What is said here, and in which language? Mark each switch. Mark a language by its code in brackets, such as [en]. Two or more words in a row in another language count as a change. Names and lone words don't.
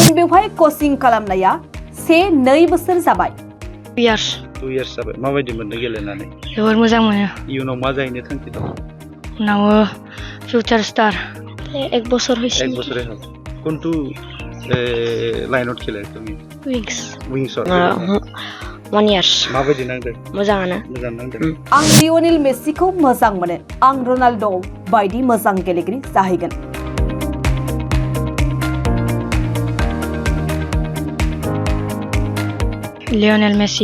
[brx] बेवहाय कोचिं खालामनाया से 2 बोसोर जाबाय। [en] 2 years [brx] 2 years जाबाय। माबायदि मोनदों गेलेनानै? जोबोर मोजां मोनो। इयुनाव मा जाहैनो थांखि दं? उनाव [en] future star [brx] 1 [as] বছর হইছে। 1 বছরে হল। কোনটো লাইনত খেলে তুমি? উইংস [en] 1 years [brx] माबायदि नांदों? मोजाङानो। मोजां नांदों। आं लियनेल मेसिखौ मोजां मोनो। आं रनाल्डो बायदि मोजां गेलेगिरि जाहैगोन। लियनेल मेसि